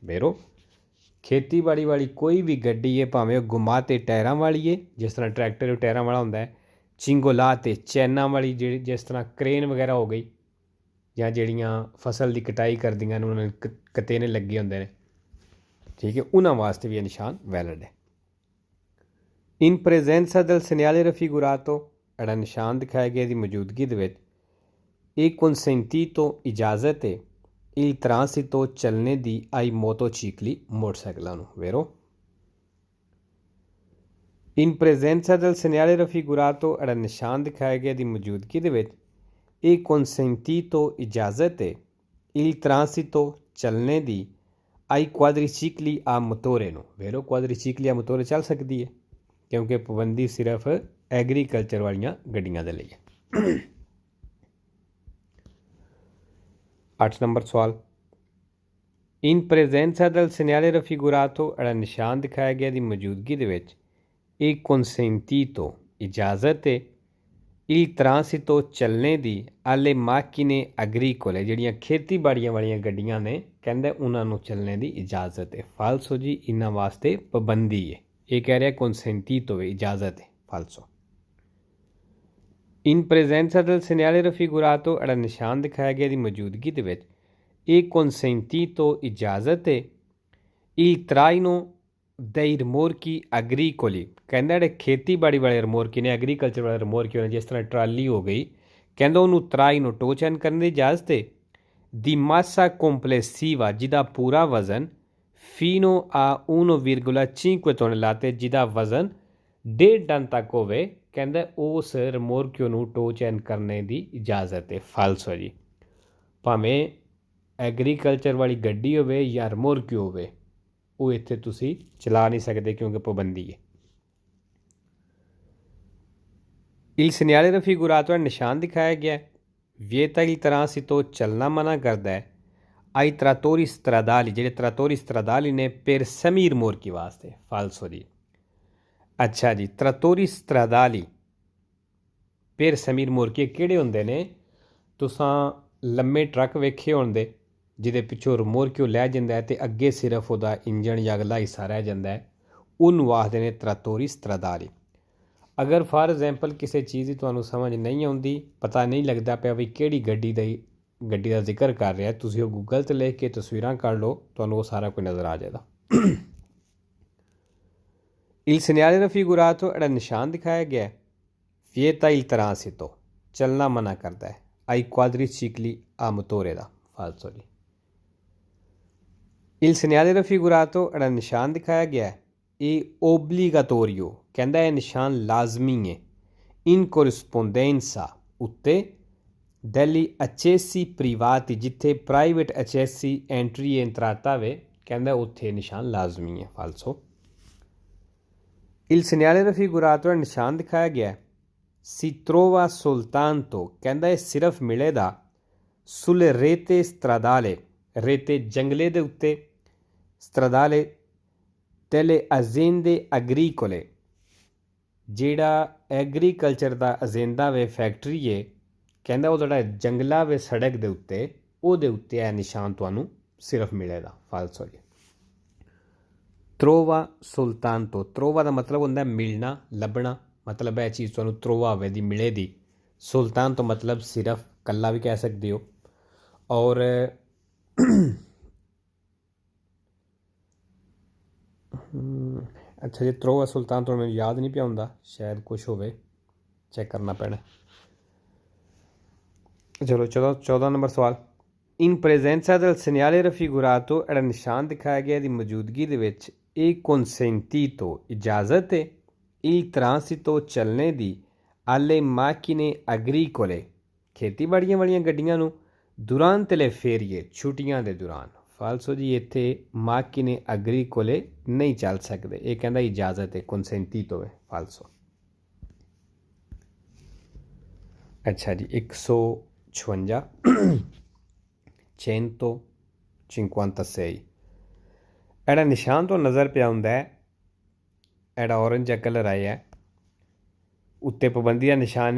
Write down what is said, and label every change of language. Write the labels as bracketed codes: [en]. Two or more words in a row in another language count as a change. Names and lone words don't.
[pa] ਵੇਰੋ ਖੇਤੀਬਾੜੀ ਵਾਲੀ ਕੋਈ ਵੀ ਗੱਡੀ ਹੈ, ਭਾਵੇਂ ਉਹ ਗੁਮਾਤੇ ਟਾਇਰਾਂ ਵਾਲੀ ਹੈ ਜਿਸ ਤਰ੍ਹਾਂ ਟਰੈਕਟਰ ਟਾਇਰਾਂ ਵਾਲਾ ਹੁੰਦਾ ਹੈ, ਚਿੰਗੋਲਾਤੇ ਚੈਨਾਂ ਵਾਲੀ ਜਿਹੜੀ ਜਿਸ ਤਰ੍ਹਾਂ ਕ੍ਰੇਨ ਵਗੈਰਾ ਹੋ ਗਈ, ਜਾਂ ਜਿਹੜੀਆਂ ਫਸਲ ਦੀ ਕਟਾਈ ਕਰਦੀਆਂ ਨੇ ਉਹਨਾਂ ਨੂੰ ਕਤੇਨੇ ਲੱਗੇ ਹੁੰਦੇ ਨੇ। ਠੀਕ ਹੈ, ਉਹਨਾਂ ਵਾਸਤੇ ਵੀ ਇਹ ਨਿਸ਼ਾਨ ਵੈਲਿਡ ਹੈ। [it] in presenza del segnale raffigurato [pa] ਜਿਹੜਾ ਨਿਸ਼ਾਨ ਦਿਖਾਇਆ ਗਿਆ ਦੀ ਮੌਜੂਦਗੀ ਦੇ ਵਿੱਚ ਇਹ consentito ਇਜਾਜ਼ਤ ਹੈ [it] il transito [pa] ਚੱਲਣੇ ਦੀ [it] ai motocicli [pa] ਮੋਟਰਸਾਈਕਲਾਂ ਨੂੰ। ਵੇਰੋ [it] in presenza del segnale raffigurato [pa] ਜਿਹੜਾ ਨਿਸ਼ਾਨ ਦਿਖਾਇਆ ਗਿਆ ਦੀ ਮੌਜੂਦਗੀ ਦੇ ਵਿੱਚ ਇਹ consentito ਇਜਾਜ਼ਤ ਹੈ [it] il transito [pa] ਚੱਲਣੇ ਦੀ [it] ai quadricicli a motore [pa] ਨੂੰ। ਵੇਰੋ [it] quadricicli a motore [pa] ਚੱਲ ਸਕਦੀ ਹੈ, ਕਿਉਂਕਿ ਪਾਬੰਦੀ ਸਿਰਫ ਐਗਰੀਕਲਚਰ ਵਾਲੀਆਂ ਗੱਡੀਆਂ ਦੇ ਲਈ ਹੈ। 8 ਨੰਬਰ ਸਵਾਲ [it] in presenza del segnale raffigurato [pa] ਜਿਹੜਾ ਨਿਸ਼ਾਨ ਦਿਖਾਇਆ ਗਿਆ ਦੀ ਮੌਜੂਦਗੀ ਦੇ ਵਿੱਚ ਇਹ consentito ਇਜਾਜ਼ਤ ਹੈ [it] il transito [pa] ਚੱਲਣੇ ਦੀ [it] alle macchine agricole [pa] ਜਿਹੜੀਆਂ ਖੇਤੀਬਾੜੀਆਂ ਵਾਲੀਆਂ ਗੱਡੀਆਂ ਨੇ, ਕਹਿੰਦੇ ਉਹਨਾਂ ਨੂੰ ਚੱਲਣੇ ਦੀ ਇਜਾਜ਼ਤ ਹੈ। ਫਾਲਸੋ ਜੀ, ਇਹਨਾਂ ਵਾਸਤੇ ਪਾਬੰਦੀ ਹੈ। ਇਹ ਕਹਿ ਰਿਹਾ consentito ਹੈ, ਇਜਾਜ਼ਤ ਹੈ। ਫਾਲਸੋ [it] in presenza del segnale raffigurato [pa] ਜਿਹੜਾ ਨਿਸ਼ਾਨ ਦਿਖਾਇਆ ਗਿਆ ਦੀ ਮੌਜੂਦਗੀ ਦੇ ਵਿੱਚ ਇਹ consentito ਇਜਾਜ਼ਤ ਹੈ [it] il traino dei rimorchi agricoli, [pa] ਕਹਿੰਦਾ ਜਿਹੜੇ ਖੇਤੀਬਾੜੀ ਵਾਲੇ ਰਿਮੋਰਕੀ ਨੇ, ਐਗਰੀਕਲਚਰ ਵਾਲੇ ਰਿਮੋਰਕੀ ਨੇ, ਜਿਸ ਤਰ੍ਹਾਂ ਟਰਾਲੀ ਹੋ ਗਈ, ਕਹਿੰਦਾ ਉਹਨੂੰ ਤਰਾਈ ਨੂੰ [en] tow chain [pa] ਕਰਨ ਦੀ ਇਜਾਜ਼ਤ ਹੈ। [it] di massa complessiva, [pa] ਜਿਹਦਾ ਪੂਰਾ ਵਜ਼ਨ [it] fino a 1,5 tonnellate, [pa] ਜਿਹਦਾ ਵਜ਼ਨ 1.5 ਟਨ ਤੱਕ ਹੋਵੇ, ਕਹਿੰਦਾ ਉਸ ਰਿਮੋਰਕਿਓ ਨੂੰ [en] tow chain [pa] ਕਰਨੇ ਦੀ ਇਜਾਜ਼ਤ ਹੈ। ਫਾਲਸੋ ਜੀ, ਭਾਵੇਂ ਐਗਰੀਕਲਚਰ ਵਾਲੀ ਗੱਡੀ ਹੋਵੇ ਜਾਂ ਰਿਮੋਰਕਿਓ ਹੋਵੇ, ਉਹ ਇੱਥੇ ਤੁਸੀਂ ਚਲਾ ਨਹੀਂ ਸਕਦੇ ਕਿਉਂਕਿ ਪਾਬੰਦੀ ਹੈ। [it] Il segnale raffigurato è [pa] ਨਿਸ਼ਾਨ ਦਿਖਾਇਆ ਗਿਆ ਹੈ। [it] Vieta il transito, [pa] ਚੱਲਣਾ ਮਨਾ ਕਰਦਾ ਹੈ। [it] Ai trattori stradali, ਜਿਹੜੇ trattori stradali ਨੇ per semi rimorchi [pa] ਵਾਸਤੇ। ਫਾਲਸੋ ਜੀ। ਅੱਛਾ ਜੀ, [it] trattori stradali per semi rimorchi [pa] ਕਿਹੜੇ ਹੁੰਦੇ ਨੇ? ਤੁਸਾਂ ਲੰਮੇ ਟਰੱਕ ਵੇਖੇ ਹੋਣਦੇ ਜਿਹਦੇ ਪਿੱਛੋਂ ਰਿਮੋਰਕਿਓ ਲੈ ਜਾਂਦਾ ਹੈ ਅਤੇ ਅੱਗੇ ਸਿਰਫ ਉਹਦਾ ਇੰਜਣ ਜਾਂ ਅਗਲਾ ਹਿੱਸਾ ਰਹਿ ਜਾਂਦਾ ਹੈ, ਉਹਨੂੰ ਆਖਦੇ ਨੇ [it] trattori stradali। [pa] ਅਗਰ [en] for example [pa] ਕਿਸੇ ਚੀਜ਼ ਦੀ ਤੁਹਾਨੂੰ ਸਮਝ ਨਹੀਂ ਆਉਂਦੀ, ਪਤਾ ਨਹੀਂ ਲੱਗਦਾ ਪਿਆ ਵੀ ਕਿਹੜੀ ਗੱਡੀ ਦਾ ਜ਼ਿਕਰ ਕਰ ਰਿਹਾ, ਤੁਸੀਂ ਉਹ ਗੂਗਲ 'ਤੇ ਲਿਖ ਕੇ ਤਸਵੀਰਾਂ ਕੱਢ ਲਓ, ਤੁਹਾਨੂੰ ਉਹ ਸਾਰਾ ਕੁਝ ਨਜ਼ਰ ਆ ਜਾਏਗਾ। [it] Il segnale raffigurato, [pa] ਜਿਹੜਾ ਨਿਸ਼ਾਨ ਦਿਖਾਇਆ ਗਿਆ ਹੈ, [it] vieta il transito, [pa] ਚੱਲਣਾ ਮਨਾ ਕਰਦਾ ਹੈ। [it] ai quadricicli a motore ਦਾ। [pa] ਫਾਲਸੋ ਜੀ। [it] Il segnale raffigurato, [pa] ਜਿਹੜਾ ਨਿਸ਼ਾਨ ਦਿਖਾਇਆ ਗਿਆ ਹੈ, ਇਹ ਓਬਲੀਗਾਟੋਰੀਓ, ਕਹਿੰਦਾ ਇਹ ਨਿਸ਼ਾਨ ਲਾਜ਼ਮੀ ਹੈ। [it] in corrispondenza ਉੱਤੇ degli accessi privati, [pa] ਜਿੱਥੇ ਪ੍ਰਾਈਵੇਟ ਅਚੈਸੀ ਐਂਟਰੀ ਇੰਟਰਾਤਾ ਵੇ, ਕਹਿੰਦਾ ਉੱਥੇ ਨਿਸ਼ਾਨ ਲਾਜ਼ਮੀ ਹੈ। ਫਾਲਸੋ। [it] Il segnale raffigurato, [pa] ਨਿਸ਼ਾਨ ਦਿਖਾਇਆ ਗਿਆ ਹੈ, [it] si trova soltanto, [pa] ਕਹਿੰਦਾ ਇਹ ਸਿਰਫ ਮਿਲੇਗਾ [it] sulle rete stradale, [pa] ਰੇਤੇ ਜੰਗਲੇ ਦੇ ਉੱਤੇ, [it] stradale delle aziende agricole, [pa] ਜਿਹੜਾ ਐਗਰੀਕਲਚਰ ਦਾ ਅਜੇਂਦਾ ਵੇ, ਫੈਕਟਰੀ ਹੈ, ਕਹਿੰਦਾ ਉਹ ਜਿਹੜਾ ਜੰਗਲਾ ਵੇ ਸੜਕ ਦੇ ਉੱਤੇ, ਉਹਦੇ ਉੱਤੇ ਇਹ ਨਿਸ਼ਾਨ ਤੁਹਾਨੂੰ ਸਿਰਫ ਮਿਲੇਗਾ। ਫਾਲਸੋ ਜੀ। [it] trova soltanto, [pa] ਤਰੋਵਾ ਦਾ ਮਤਲਬ ਹੁੰਦਾ ਮਿਲਣਾ, ਲੱਭਣਾ, ਮਤਲਬ ਇਹ ਚੀਜ਼ ਤੁਹਾਨੂੰ ਤਰੋਵਾ ਹੋਵੇ ਦੀ, ਮਿਲੇ ਦੀ। ਸੁਲਤਾਨ ਤੋਂ ਮਤਲਬ ਸਿਰਫ, ਕੱਲਾ ਵੀ ਕਹਿ ਸਕਦੇ ਹੋ। ਔਰ ਅੱਛਾ ਜੀ, ਤਰੋਵਾ ਸੁਲਤਾਨ ਤੋਂ ਮੈਨੂੰ ਯਾਦ ਨਹੀਂ ਪਿਆ ਹੁੰਦਾ, ਸ਼ਾਇਦ ਕੁਛ ਹੋਵੇ, ਚੈੱਕ ਕਰਨਾ ਪੈਣਾ। ਚਲੋ 14 ਨੰਬਰ ਸਵਾਲ। [it] in presenza del segnale raffigurato, [pa] ਜਿਹੜਾ ਨਿਸ਼ਾਨ ਦਿਖਾਇਆ ਗਿਆ ਦੀ ਮੌਜੂਦਗੀ ਦੇ ਵਿੱਚ, ਇਹ consentito, ਇਜਾਜ਼ਤ ਹੈ। [it] il transito, [pa] ਚੱਲਣੇ ਦੀ, [it] alle macchine agricole, [pa] ਖੇਤੀਬਾੜੀਆਂ ਵਾਲੀਆਂ ਗੱਡੀਆਂ ਨੂੰ, [it] durante le ferie, [pa] ਛੁੱਟੀਆਂ ਦੇ ਦੌਰਾਨ। ਫਾਲਸੋ ਜੀ, ਇੱਥੇ [it] macchine agricole [pa] ਨਹੀਂ ਚੱਲ ਸਕਦੇ, ਇਹ ਕਹਿੰਦਾ ਇਜਾਜ਼ਤ ਹੈ, consentito ਹੈ। ਫਾਲਸੋ। ਅੱਛਾ ਜੀ, 156 156, ਜਿਹੜਾ ਨਿਸ਼ਾਨ ਤੋਂ ਨਜ਼ਰ ਪਿਆ ਹੁੰਦਾ ਹੈ, ਜਿਹੜਾ ਔਰੰਜ ਜਿਹਾ ਕਲਰ ਆਇਆ ਉੱਤੇ ਪਾਬੰਦੀ ਦਾ ਨਿਸ਼ਾਨ ਹੈ।